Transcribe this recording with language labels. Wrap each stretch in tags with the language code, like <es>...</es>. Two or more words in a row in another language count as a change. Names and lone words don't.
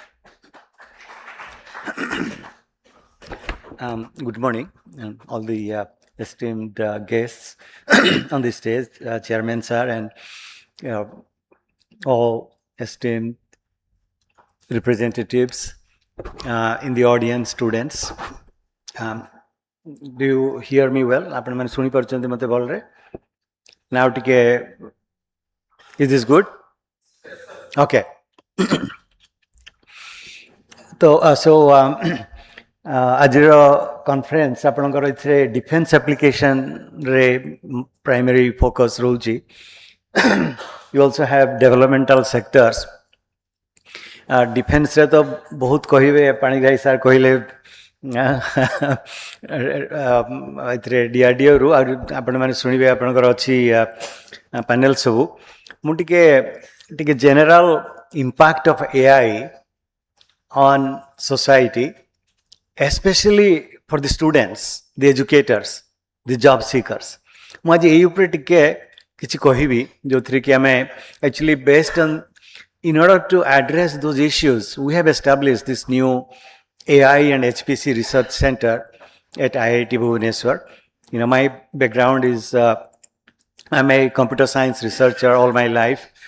<en>Good morning, all the esteemed guests on the stage, Chairman sir, and all esteemed representatives in the audience, students. Do you hear me well?</en> <or>ଆପଣ ମାନେ ଶୁଣି ପାରୁଛନ୍ତି ମୋତେ ଭଲରେ?</or> <en>Now ଟିକେ, is this good? Okay.</en> <or>ଆଜିର କନଫରେନ୍ସ ଆପଣଙ୍କର ଏଥିରେ ଡିଫେନ୍ସ ଆପ୍ଲିକେସନରେ</or> <en>primary focus</en> <or>ରହୁଛି.</or> <en>You also have developmental sectors.</en> <or>ଡିଫେନ୍ସରେ ତ ବହୁତ କହିବେ, ପାଣିଗ୍ରାହୀ ସାର୍ କହିଲେ ଏଥିରେ DRDOରୁ ଆଉ ଆପଣମାନେ ଶୁଣିବେ, ଆପଣଙ୍କର ଅଛି ପ୍ୟାନେଲ ସବୁ. ମୁଁ ଟିକେ</or> <en>general impact of AI on society, especially for the students, the educators, the job seekers.</en> <or>ମୁଁ ଆଜି ଏଇ ଉପରେ ଟିକେ କିଛି କହିବି ଯେଉଁଥିରେ କି ଆମେ</or> <en>actually based on, in order to address those issues, we have established this new AI and HPC research center at IIT Bhubaneswar. You know, my background is I'm a computer science researcher all my life.</en>